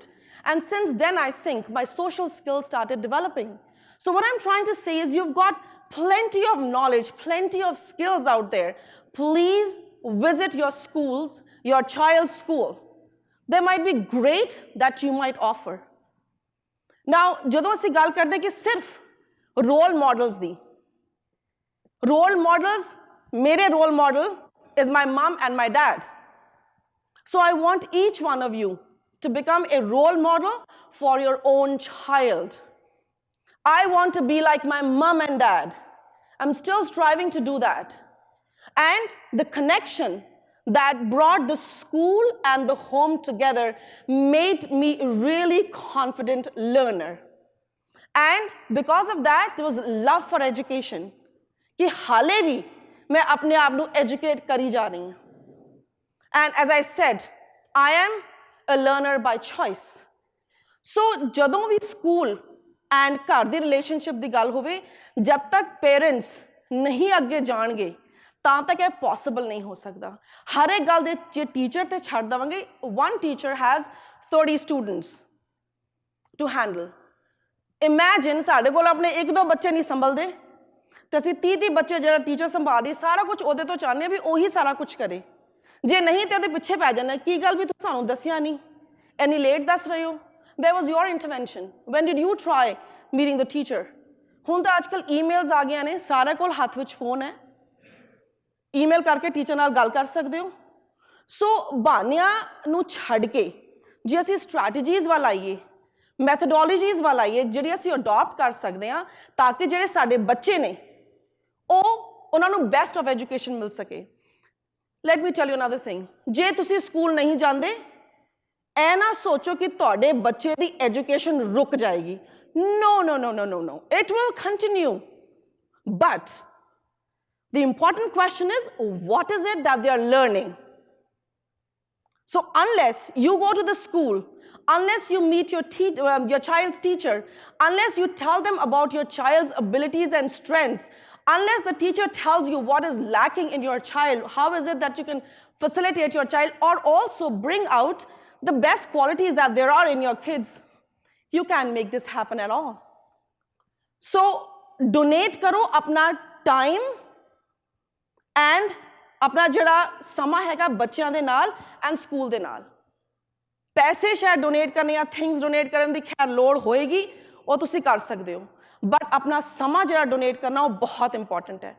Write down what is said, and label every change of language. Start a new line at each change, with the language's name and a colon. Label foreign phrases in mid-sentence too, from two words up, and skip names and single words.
English: And since then, I think my social skills started developing. So what I'm trying to say is, you've got plenty of knowledge, plenty of skills out there. Please visit your schools, your child's school. There might be great that you might offer. Now,
Punjabi: ਜਦੋਂ ਅਸੀਂ ਗੱਲ ਕਰਦੇ ਕਿ ਸਿਰਫ
English: role models ਦੀ, role models, ਮੇਰੇ role model is my mom and my dad. So I want each one of you to become a role model for your own child. I want to be like my mom and dad. I'm still striving to do that. And the connection that brought the school and the home together made me a really confident learner. And because of that, there was love for education.
Hindi: कि हाले भी मैं अपने आप ਨੂੰ educate करी जा रही हूँ.
English: And as I said, I am a learner by choice.
Punjabi: So ਜਦੋਂ ਵੀ
English: school and
Punjabi: ਘਰ ਦੀ relationship ਦੀ ਗੱਲ ਹੋਵੇ, ਜਦ ਤੱਕ parents ਨਹੀਂ ਅੱਗੇ ਜਾਣਗੇ, ਤਾਂ ਤੱਕ ਇਹ possible ਨਹੀਂ ਹੋ ਸਕਦਾ। ਹਰ ਇੱਕ ਗੱਲ ਦੇ ਜੇ teacher ਤੇ ਛੱਡ ਦੇਵਾਂਗੇ,
English: one teacher has 30 students to handle.
Punjabi: Imagine ਸਾਡੇ ਕੋਲ ਆਪਣੇ ਇੱਕ ਦੋ ਬੱਚੇ ਨਹੀਂ ਸੰਭਲਦੇ, ਤੇ ਅਸੀਂ 30 ਬੱਚੇ ਜਿਹੜਾ ਟੀਚਰ ਸੰਭਾਲ ਰਹੀ, ਸਾਰਾ ਕੁਝ ਉਹਦੇ ਤੋਂ ਚਾਹੁੰਦੇ ਆ ਵੀ ਉਹੀ ਸਾਰਾ ਕੁਝ ਕਰੇ। ਜੇ ਨਹੀਂ ਤੇ ਉਹਦੇ ਪਿੱਛੇ ਪੈ ਜਾਣਾ, ਕੀ ਗੱਲ ਵੀ ਤੂੰ ਸਾਨੂੰ ਦੱਸਿਆ ਨਹੀਂ, ਇੰਨੀ ਲੇਟ ਦੱਸ ਰਹੇ ਹੋ।
English: Where was your intervention? When did you try meeting the teacher?
Punjabi: ਹੁਣ ਤਾਂ ਅੱਜਕੱਲ ਈਮੇਲਸ ਆ ਗਈਆਂ ਨੇ, ਸਾਰਿਆਂ ਕੋਲ ਹੱਥ ਵਿੱਚ ਫੋਨ ਹੈ, ਈਮੇਲ ਕਰਕੇ ਟੀਚਰ ਨਾਲ ਗੱਲ ਕਰ ਸਕਦੇ ਹੋ। ਸੋ ਬਹਾਨਿਆਂ ਨੂੰ ਛੱਡ ਕੇ ਜੇ ਅਸੀਂ ਸਟ੍ਰੈਟਜੀਜ਼ ਵੱਲ ਆਈਏ, ਮੈਥਡੋਲੋਜੀਜ਼ ਵੱਲ ਆਈਏ, ਜਿਹੜੀ ਅਸੀਂ ਅਡਾਪਟ ਕਰ ਸਕਦੇ ਹਾਂ, ਤਾਂ ਕਿ ਜਿਹੜੇ ਸਾਡੇ ਬੱਚੇ ਨੇ ਉਹਨਾਂ ਨੂੰ
English: best of education
Punjabi: ਮਿਲ ਸਕੇ।
English: let me tell you another thing,
Punjabi: ਜੇ ਤੁਸੀਂ ਸਕੂਲ ਨਹੀਂ ਜਾਂਦੇ, ਇਹ ਨਾ ਸੋਚੋ ਕਿ ਤੁਹਾਡੇ ਬੱਚੇ ਦੀ ਐਜੂਕੇਸ਼ਨ ਰੁਕ ਜਾਏਗੀ।
English: No, no, no, no, no, no. It will continue. But the important question is, what is it that they are learning? So unless you go to the school, unless you meet your child's teacher, unless you tell them about your child's abilities and strengths, unless the teacher tells you what is lacking in your child, how is it that you can facilitate your child or also bring out the best qualities that there are in your kids, you can't make this happen at all.
Punjabi: So donate karo apna
English: time and
Punjabi: ਆਪਣਾ ਜਿਹੜਾ ਸਮਾਂ ਹੈਗਾ ਬੱਚਿਆਂ ਦੇ ਨਾਲ
English: and school
Punjabi: ਦੇ ਨਾਲ। ਪੈਸੇ ਸ਼ਾਇਦ donate ਕਰਨੇ ਜਾਂ
English: things donate
Punjabi: ਕਰਨੇ ਦੀ ਖ਼ੈਰ ਲੋੜ ਹੋਏਗੀ, ਉਹ ਤੁਸੀਂ ਕਰ ਸਕਦੇ ਹੋ, but ਆਪਣਾ ਸਮਾਂ ਜ਼ਰਾ donate ਕਰਨਾ ਉਹ ਬਹੁਤ important ਹੈ।